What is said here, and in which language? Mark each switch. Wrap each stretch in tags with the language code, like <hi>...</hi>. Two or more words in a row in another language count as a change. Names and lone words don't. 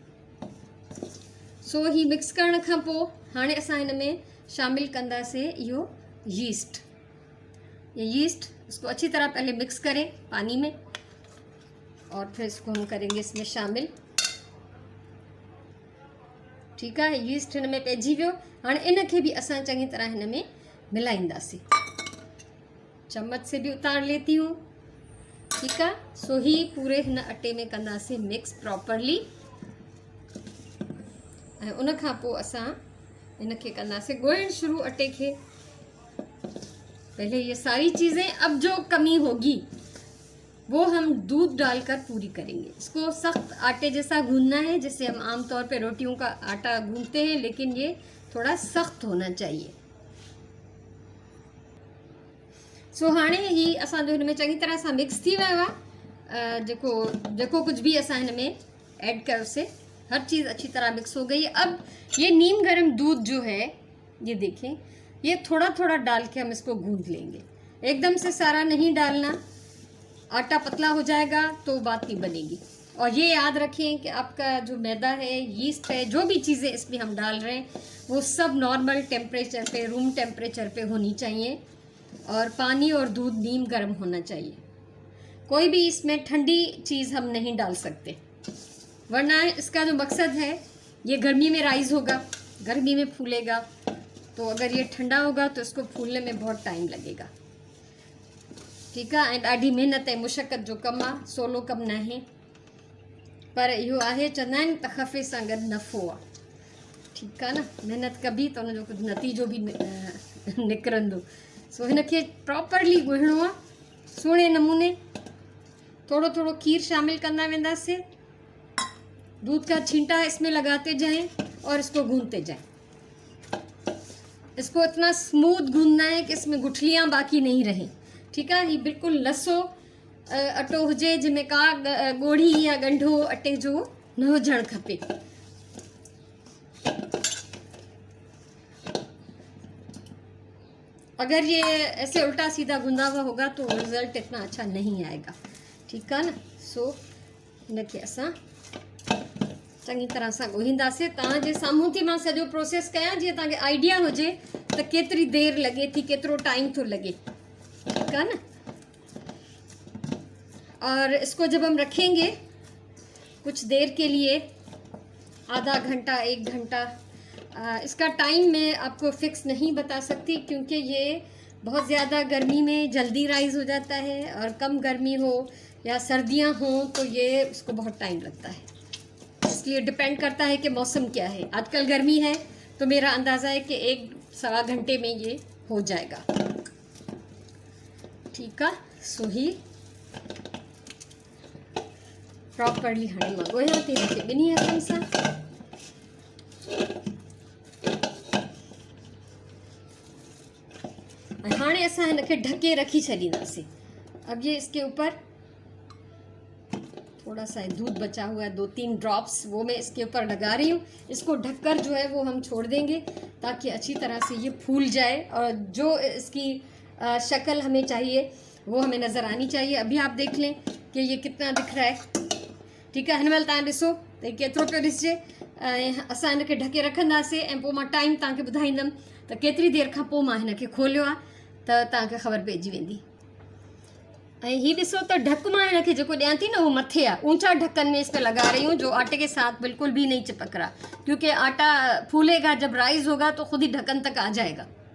<sd>सो ही मिक्स करण खां पोइ हाणे असां हिन में शामिल कंदासीं इहो यीस्ट।</sd> <hi>ये यीस्ट, इसको अच्छी तरह पहले मिक्स करें पानी में और फिर इसको हम करेंगे इसमें शामिल। ठीक है,</hi> <sd>यीस्ट हिन में पइजी वियो। हाणे इन खे भी असां चङी तरह हिन में मिलाईंदासीं।</sd> <hi>चम्मच से भी उतार लेती हूँ। ठीक है,</hi> <sd>सो ही पूरे हिन अटे में कंदासीं</sd> <en>mix properly,</en> <sd>ऐं उन खां पोइ असां इन खे कंदासीं ॻोहिण शुरू अटे खे।</sd> <hi>पहले ये सारी चीज़ें, अब जो कमी होगी वो हम दूध डालकर पूरी करेंगे। इसको सख्त आटे जैसा गूंदना है, जैसे हम आमतौर पे रोटियों का आटा गूंदते हैं, लेकिन ये थोड़ा सख्त होना चाहिए।</hi> <sd>सो हाणे ही असांजो हिन में चङी तरह सां मिक्स थी वियो आहे। जेको कुछ भी असां हिन में ऐड कयोसीं,</sd> <hi>हर चीज़ अच्छी तरह मिक्स हो गई। अब ये नीम गरम दूध जो है, ये देखें, ये थोड़ा थोड़ा डाल के हम इसको गूंद लेंगे, एकदम से सारा नहीं डालना, आटा पतला हो जाएगा तो बात नहीं बनेगी। और ये याद रखें कि आपका जो मैदा है, यीस्ट है, जो भी चीज़ें इसमें हम डाल रहे हैं वो सब</hi> <en>normal temperature</en> <hi>पे,</hi> <en>room temperature</en> <hi>पे होनी चाहिए, और पानी और दूध नीम गर्म होना चाहिए। कोई भी इसमें ठंडी चीज़ हम नहीं डाल सकते, वरना इसका जो मकसद है ये गर्मी में राइज होगा, गर्मी में फूलेगा, तो अगर ये ठंडा होगा तो इसको फूलने में बहुत टाइम लगेगा। ठीक है,</hi> <sd>ऐं ॾाढी महिनत ऐं मुशक़त जो कमु आहे, सवलो कमु न आहे, पर इहो आहे, चवंदा आहिनि त ख़फ़े सां गॾु नफ़ो आहे। ठीक आहे न, महिनत कबी त हुनजो कुझु नतीजो भी निकिरंदो। सो हिन खे प्रॉपरली ॻोहिणो आहे सुहिणे नमूने। थोड़ो थोड़ो खीर शामिल कंदा वेंदासीं।</sd> <hi>दूध का छींटा इसमें लगाते जाएं और इसको गूंदते जाएं। इसको इतना स्मूथ गूंदना है कि इसमें गुठलियाँ बाकी नहीं रहें।</hi> <sd>ठीकु आहे। हीउ बिल्कुलु लसो अटो हुजे जंहिंमें का ॻोढ़ी या ॻंढो अटे जो न हुजणु खपे।</sd> <hi>अगर ये ऐसे उल्टा सीधा गूंदा हुआ होगा तो रिज़ल्ट इतना अच्छा नहीं आएगा।</hi> <sd>ठीकु आहे न। सो इनखे असां चङी तरह सां ॻोहींदासीं। तव्हांजे साम्हूं थी मां सॼो प्रोसेस कयां जीअं तव्हांखे आइडिया हुजे त केतिरी देरि लॻे थी, केतिरो टाइम थो लॻे। ठीकु आहे न।</sd> <hi>और इसको जब हम रखेंगे कुछ देर के लिए, आधा घंटा 1 घंटा, इसका टाइम मैं आपको फिक्स नहीं बता सकती क्योंकि ये बहुत ज़्यादा गर्मी में जल्दी राइज़ हो जाता है और कम गर्मी हो या सर्दियां हो तो ये उसको बहुत टाइम लगता है। इसलिए डिपेंड करता है कि मौसम क्या है। आजकल गर्मी है तो मेरा अंदाज़ा है कि 1-1.25 घंटे में ये हो जाएगा। ठीक है।</hi> <sd>सो ही प्रॉपरली हाणे मां ॻोहियां थी हिनखे ॿिन्ही हथनि सां। हाणे असां हिनखे ढके रखी छॾींदासीं।</sd> <hi>अब ये इसके ऊपर थोड़ा सा दूध बचा हुआ है, 2-3 ड्रॉप्स, वो मैं इसके ऊपर लगा रही हूँ। इसको ढककर जो है वो हम छोड़ देंगे ताकि अच्छी तरह से ये फूल जाए और जो इसकी शक्ल हमें चाहिए वो हमें नज़र आनी चाहिए। अभी आप देख लें कि ये कितना दिख रहा है। ठीक है।</hi> <sd>हिन महिल तव्हां ॾिसो त केतिरो पियो ॾिसिजे। असां हिनखे ढके रखंदासीं ऐं पोइ मां टाइम तव्हांखे ॿुधाईंदमि त केतिरी देरि खां पोइ मां हिनखे खोलियो आहे त तव्हांखे ख़बर पइजी वेंदी। ऐं हीउ ॾिसो त ढक मां हिनखे जेको ॾियां थी न उहो मथे आहे।</sd> <hi>ऊंचा ढक्कन में इस पे लगा रही हूँ जो आटे के साथ बिल्कुल भी नहीं चिपक रहा, क्योंकि आटा फूलेगा जब राइज होगा तो खुद ही ढक्कन तक आ जाएगा।</hi>